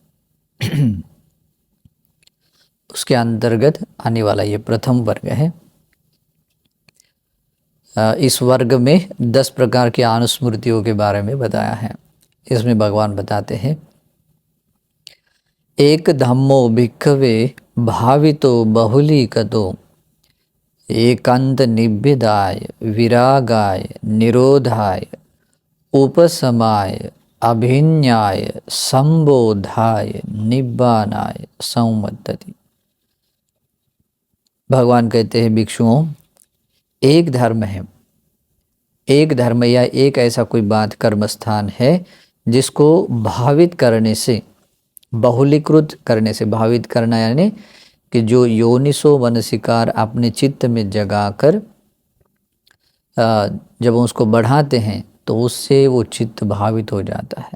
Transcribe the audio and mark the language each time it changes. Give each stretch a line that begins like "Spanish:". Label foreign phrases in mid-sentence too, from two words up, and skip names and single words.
Hindi: उसके अंतर्गत आने वाला ये प्रथम वर्ग है। इस वर्ग में 10 प्रकार की अनुस्मृतियों के बारे में बताया है। इसमें भगवान बताते हैं,
Pali: एक धम्मो भिक्खवे भावितो बहुलीकतो एकांत निब्बिदाय विरागाय निरोधाय उपशमाय अभिन्याय संबोधाय निब्बानाय संवत्तति।
Hindi: भगवान कहते हैं, भिक्षुओं, एक धर्म है, एक धर्म या एक ऐसा कोई बात कर्म स्थान है जिसको भावित करने से, बहुलीकृत करने से, भावित करना यानी कि जो
Pali: योनिसो मनसिकार
Hindi: अपने चित्त में जगाकर जब उसको बढ़ाते हैं तो उससे वो चित्त भावित हो जाता है।